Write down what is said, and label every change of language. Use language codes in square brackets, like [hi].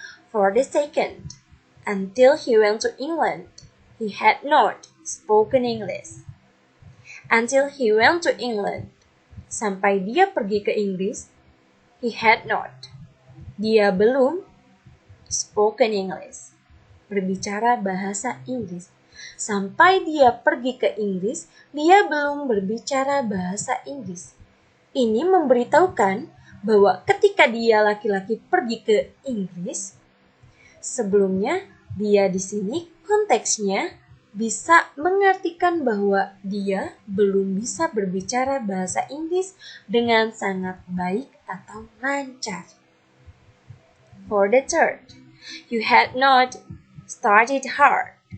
[en] For the second, until he went to England, he had not spoken English. Until he went to England, [id] sampai dia pergi ke Inggris, [en] he had not. [id] Dia belum [en] spoken English. [id] Berbicara bahasa Inggris. Sampai dia pergi ke Inggris, dia belum berbicara bahasa Inggris. Ini memberitahukan bahwa ketika dia laki-laki pergi ke Inggris, sebelumnya dia di sini konteksnya bisa mengartikan bahwa dia belum bisa berbicara bahasa Inggris dengan sangat baik atau lancar. [en] For the third, you had not studied hard.